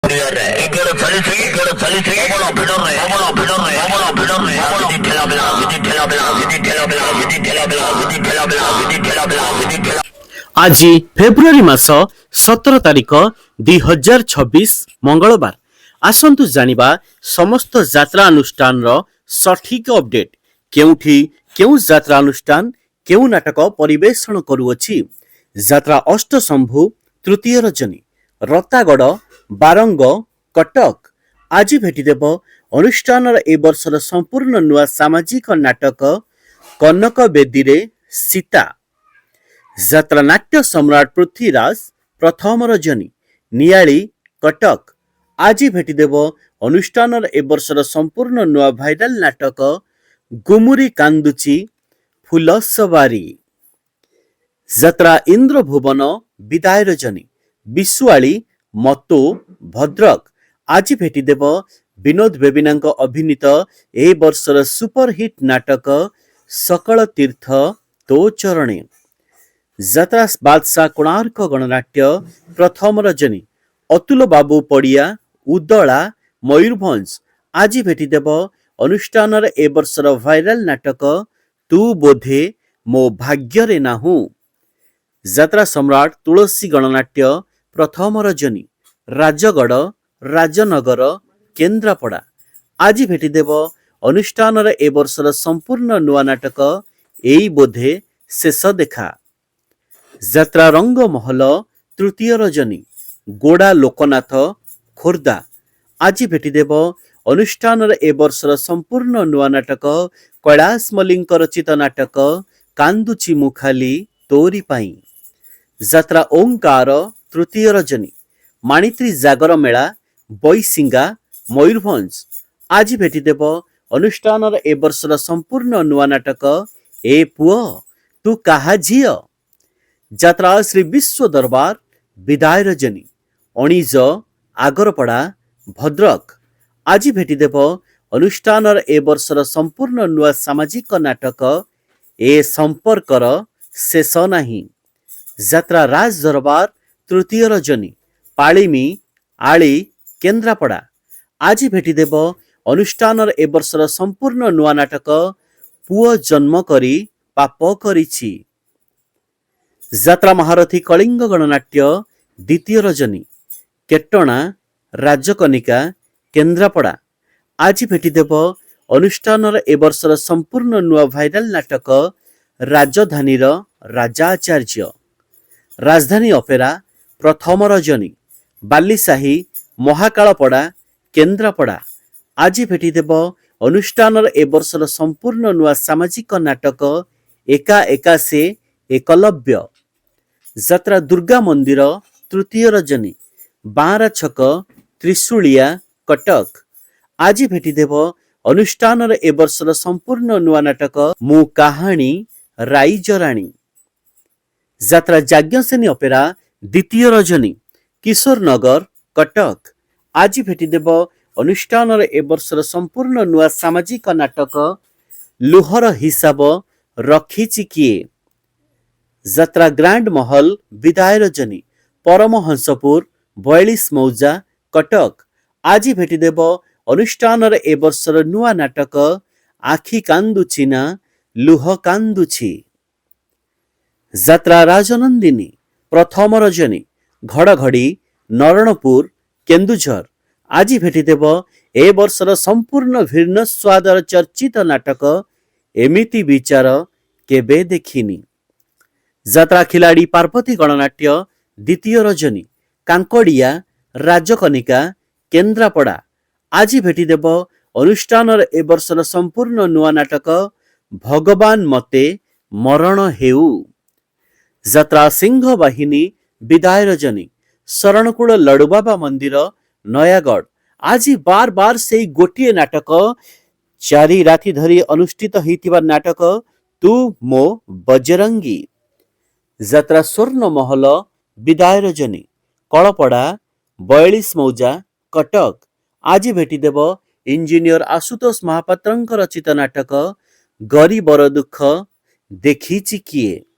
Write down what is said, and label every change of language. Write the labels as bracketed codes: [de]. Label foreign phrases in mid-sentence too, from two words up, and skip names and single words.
[or] ଆଜି ଫେବୃଆରୀ ମାସ 17 ତାରିଖ 2026 ମଙ୍ଗଳବାର ଆସନ୍ତୁ ଜାଣିବା ସମସ୍ତ ଯାତ୍ରା ଅନୁଷ୍ଠାନର ସଠିକ ଅପଡେଟ କେଉଁଠି କେଉଁ ଯାତ୍ରା ଅନୁଷ୍ଠାନ କେଉଁ ନାଟକ ପରିବେଷଣ କରୁଅଛି। ଯାତ୍ରା ଅଷ୍ଟଶମ୍ଭୁ ତୃତୀୟ ରଜନୀ ରତାଗଡ଼ ବାରଙ୍ଗ କଟକ ଆଜି ଭେଟିଦେବ ଅନୁଷ୍ଠାନ ଏ ବର୍ଷର ସମ୍ପୂର୍ଣ୍ଣ ନୂଆ ସାମାଜିକ ନାଟକ କନକ ବେଦୀରେ ସୀତା ଯାତ୍ରା ନାଟ୍ୟ ସମ୍ରାଟ ପୃଥ୍ୱୀରାଜ ପ୍ରଥମ ରଜନୀ ନିଆଳି କଟକ ଆଜି ଭେଟିଦେବ ଅନୁଷ୍ଠାନ ଏ ବର୍ଷର ସମ୍ପୂର୍ଣ୍ଣ ନୂଆ ଭାଇରାଲ ନାଟକ ଗୁମୁରି କାନ୍ଦୁଛି ଫୁଲସଜ୍ଜା ଯାତ୍ରା ଇନ୍ଦ୍ର ଭୁବନ ବିଦାୟ ରଜନୀ ବିଶ୍ୱାଳି ମଠ ଭଦ୍ରକ ଆଜି ଭେଟିଦେବ ବିନୋଦ ବେବିନା ଅଭିନୀତ ଏ ବର୍ଷର ସୁପରହିଟ ନାଟକ ସକଳ ତୀର୍ଥ ତୋ ଚରଣେ ଯାତ୍ରା ବାଦଶାହ କୋଣାର୍କ ଗଣନାଟ୍ୟ ପ୍ରଥମ ରଜନୀ ଅତୁଲ ବାବୁ ପଡ଼ିଆ ଉଦଳା ମୟୂରଭଞ୍ଜ ଆଜି ଭେଟିଦେବ ଅନୁଷ୍ଠାନ ଏ ବର୍ଷର ଭାଇରାଲ ନାଟକ ତୁ ବୋଧେ ମୋ ଭାଗ୍ୟରେ ନାହୁଁ ଯାତ୍ରା ସମ୍ରାଟ ତୁଳସୀ ଗଣନାଟ୍ୟ ପ୍ରଥମ ରଜନୀ ରାଜଗଡ଼ ରାଜନଗର କେନ୍ଦ୍ରାପଡ଼ା ଆଜି ଭେଟିଦେବ ଅନୁଷ୍ଠାନ ଏ ବର୍ଷର ସମ୍ପୂର୍ଣ୍ଣ ନୂଆ ନାଟକ ଏଇ ବୋଧେ ଶେଷ ଦେଖା ଯାତ୍ରା ରଙ୍ଗ ମହଲ ତୃତୀୟ ରଜନୀ ଗୋଡ଼ା ଲୋକନାଥ ଖୋର୍ଦ୍ଧା ଆଜି ଭେଟିଦେବ ଅନୁଷ୍ଠାନ ଏ ବର୍ଷର ସମ୍ପୂର୍ଣ୍ଣ ନୂଆ ନାଟକ କୈଳାଶ ମଲ୍ଲିକ ରଚିତ ନାଟକ କାନ୍ଦୁଛି ମୁହାଁଳି ତୋରି ପାଇଁ ଯାତ୍ରା ଓଁକାର ତୃତୀୟ ରଜନୀ ମାଣିତ୍ରୀ ଜାଗର ମେଳା ବୈସିଙ୍ଗା ମୟୂରଭଞ୍ଜ ଆଜି ଭେଟିଦେବ ଅନୁଷ୍ଠାନ ଏ ବର୍ଷର ସମ୍ପୂର୍ଣ୍ଣ ନୂଆ ନାଟକ ଏ ପୁଅ ତୁ କାହା ଝିଅ ଯାତ୍ରା ଶ୍ରୀ ବିଶ୍ୱ ଦରବାର ବିଦାୟ ରଜନୀ ଅଣିଜ ଆଗରପଡ଼ା ଭଦ୍ରକ ଆଜି ଭେଟିଦେବ ଅନୁଷ୍ଠାନ ଏ ବର୍ଷର ସମ୍ପୂର୍ଣ୍ଣ ନୂଆ ସାମାଜିକ ନାଟକ ଏ ସମ୍ପର୍କର ଶେଷ ନାହିଁ ଯାତ୍ରା ରାଜ ଦରବାର ତୃତୀୟ ରଜନୀ ପାଳିମି ଆଳି କେନ୍ଦ୍ରାପଡ଼ା ଆଜି ଭେଟିଦେବ ଅନୁଷ୍ଠାନ ଏ ବର୍ଷର ସମ୍ପୂର୍ଣ୍ଣ ନୂଆ ନାଟକ ପୁଅ ଜନ୍ମ କରି ପାପ କରିଛି ଯାତ୍ରା ମହାରଥୀ କଳିଙ୍ଗ ଗଣନାଟ୍ୟ ଦ୍ୱିତୀୟ ରଜନୀ କେଟନା ରାଜକନିକା କେନ୍ଦ୍ରାପଡ଼ା ଆଜି ଭେଟିଦେବ ଅନୁଷ୍ଠାନ ଏ ବର୍ଷର ସମ୍ପୂର୍ଣ୍ଣ ନୂଆ ଭାଇରାଲ ନାଟକ ରାଜଧାନୀ ରାଜାଚାର୍ଯ୍ୟ ରାଜଧାନୀ ଅପେରା ପ୍ରଥମ ରଜନୀ ବାଲିସାହି ମହାକାଳପଡ଼ା କେନ୍ଦ୍ରାପଡ଼ା ଆଜି ଭେଟିଦେବ ଅନୁଷ୍ଠାନ ଏ ବର୍ଷର ସମ୍ପୂର୍ଣ୍ଣ ନୂଆ ସାମାଜିକ ନାଟକ ଏକା ଏକା ସେ ଏକଲବ୍ୟ ଯାତ୍ରା ଦୁର୍ଗା ମନ୍ଦିର ତୃତୀୟ ରଜନୀ ବାରଛକ ତ୍ରିଶୂଳିଆ କଟକ ଆଜି ଭେଟିଦେବ ଅନୁଷ୍ଠାନ ଏ ବର୍ଷର ସମ୍ପୂର୍ଣ୍ଣ ନୂଆ ନାଟକ ମୁଁ କାହାଣୀ ରାଇଜରାଣୀ ଯାତ୍ରା ଯାଜ୍ଞସେନୀ ଅପେରା ଦ୍ୱିତୀୟ ରଜନୀ କିଶୋର ନଗର କଟକ ଆଜି ଭେଟିଦେବ ଅନୁଷ୍ଠାନ ଏ ବର୍ଷର ସମ୍ପୂର୍ଣ୍ଣ ନୂଆ ସାମାଜିକ ନାଟକ ଲୁହର ହିସାବ ରଖିଛି କିଏ ଯାତ୍ରା ଗ୍ରାଣ୍ଡ ମହଲ ବିଦାୟ ରଜନୀ ପରମହଂସପୁର 42 ମୌଜା କଟକ ଆଜି ଭେଟିଦେବ ଅନୁଷ୍ଠାନ ଏ ବର୍ଷର ନୂଆ ନାଟକ ଆଖି କାନ୍ଦୁଛି ନା ଲୁହ କାନ୍ଦୁଛି ଯାତ୍ରା ରାଜନନ୍ଦିନୀ ପ୍ରଥମ ରଜନୀ ଘଡ଼ଘଡ଼ି ନାରାଣପୁର କେନ୍ଦୁଝର ଆଜି ଭେଟିଦେବ ଏ ବର୍ଷର ସମ୍ପୂର୍ଣ୍ଣ ଭିନ୍ନ ସ୍ୱାଦର ଚର୍ଚ୍ଚିତ ନାଟକ ଏମିତି ବିଚାର କେବେ ଦେଖିନି ଯାତ୍ରା ଖେଳାଳି ପାର୍ବତୀ ଗଣନାଟ୍ୟ ଦ୍ୱିତୀୟ ରଜନୀ କାଙ୍କଡ଼ିଆ ରାଜକନିକା କେନ୍ଦ୍ରାପଡ଼ା ଆଜି ଭେଟିଦେବ ଅନୁଷ୍ଠାନ ଏ ବର୍ଷର ସମ୍ପୂର୍ଣ୍ଣ ନୂଆ ନାଟକ ଭଗବାନ ମତେ ମରଣ ହେଉ ଯାତ୍ରା ସିଂହ ବାହିନୀ ବିଦାୟ ରଜନୀ ଶରଣକୂଳ ଲଡୁବାବା ମନ୍ଦିର ନୟାଗଡ଼ ଆଜି ବାର ବାର ସେ ଗୋଟେ ନାଟକ ଚାରି ରାତି ଧରି ଅନୁଷ୍ଠିତ ହେଉଥିବା ନାଟକ ତୁ ମୋ ବଜରଙ୍ଗୀ, ଯାତ୍ରା ସ୍ୱର୍ଣ୍ଣ ମହଲ ବିଦାୟ ରଜନୀ, କଳପଡ଼ା 42 ମୌଜା କଟକ। ଆଜି ଭେଟିଦେବ ଇଞ୍ଜିନିୟର ଆଶୁତୋଷ ମହାପାତ୍ରଙ୍କ ରଚିତ ନାଟକ ଗରିବର ଦୁଃଖ ଦେଖିଛି କିଏ।